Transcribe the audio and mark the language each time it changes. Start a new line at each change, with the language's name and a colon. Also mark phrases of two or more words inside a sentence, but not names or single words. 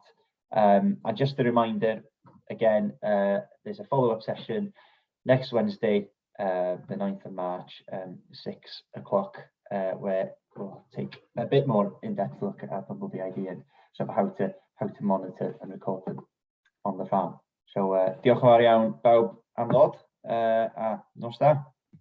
English: And just a reminder, again, there's a follow-up session next Wednesday, the 9th of March, 6 o'clock, where we'll take a bit more in-depth look at Bumblebee ID and sort of how to monitor and record them on the farm.
Welsh: So diolch yn fawr iawn bawb am ddod a nos da.